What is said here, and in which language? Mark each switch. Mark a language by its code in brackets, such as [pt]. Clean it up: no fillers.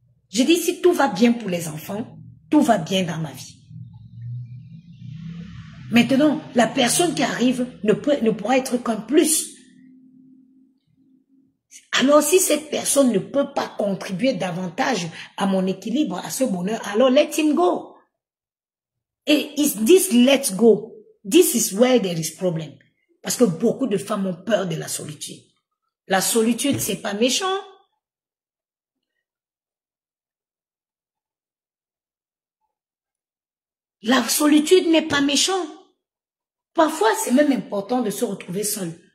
[fr] Je dis si tout va bien pour les enfants, tout va bien dans ma vie. Maintenant, la personne qui arrive ne pourra être qu'un plus. Alors si cette personne ne peut pas contribuer davantage à mon équilibre, à ce bonheur, alors [en] let him go. Et this let's go, this is where there is problem. [fr] Parce que beaucoup de femmes ont peur de la solitude. La solitude, c'est pas méchant. La solitude n'est pas méchant. Parfois, c'est même important de se retrouver seul.